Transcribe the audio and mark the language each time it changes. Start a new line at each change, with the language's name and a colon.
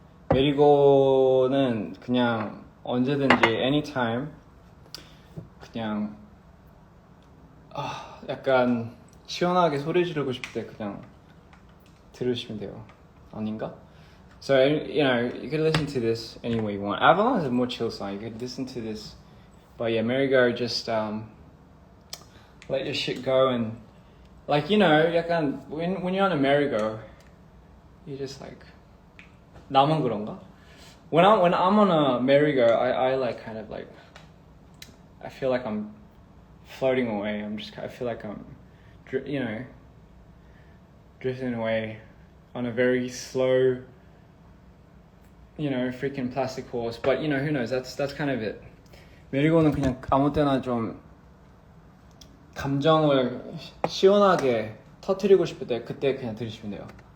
Korean: 메리고는 그냥 언제든지 anytime 그냥 약간 시원하게 소리 지르고 싶을 때 그냥 들으시면 돼요. 아닌가?
English: So you know, you can listen to this any way you want. Avalon is a more chill song. You can listen to this, but yeah, Merry-Go just let your shit go and like you know,
Korean: 약간
English: when you're on a merry-go, you just like
Korean: 나만 그런가?
English: When I'm on a merry-go, I like kind of like I feel like I'm floating away. I feel like I'm you know drifting away on a very slow, you know, freaking plastic horse. But you know, who knows? That's kind of it.
Korean: 메리고는 그냥 아무 때나 좀 감정을 시원하게 터뜨리고 싶을 때 그때 그냥 들으시면 돼요.